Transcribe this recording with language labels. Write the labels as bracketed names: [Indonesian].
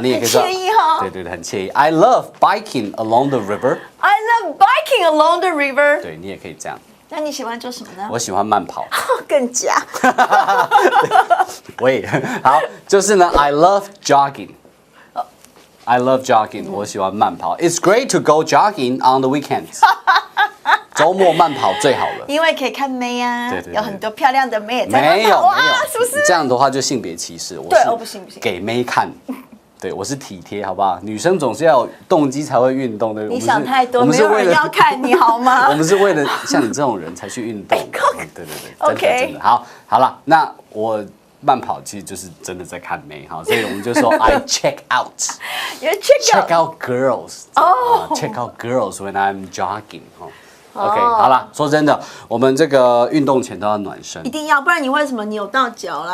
[Chinese] 你也可以说，很惬意哈。对对对，很惬意。 [English] I love biking along the river. I love biking along the river。 [Chinese] 对你也可以这样。那你喜欢做什么呢？我喜欢慢跑。更假。喂，好，就是呢 [English] I love jogging. I love jogging. [Chinese] 我喜欢慢跑。 [English] It's great to go jogging on the weekends. [Chinese] 周末慢跑最好了。因为可以看妹啊，对对对有很多漂亮的妹也在没有哇，没有，是不是？这样的话就性别歧视。对我不行不行给妹看。对，我是体贴，好不好？女生总是要有动机才会运动的。你想太多，我们是为了没有人要看你好吗？我们是为了像你这种人才去运动。对对对 [English] OK [Chinese] 真的好了，那我慢跑其实就是真的在看妹哈，所以我们就说 [English] I check out. You check out girls. Check out girls when I'm jogging. [Chinese] OK， 好了，说真的，我们这个运动前都要暖身一，定要，不然你会什么扭到脚啦，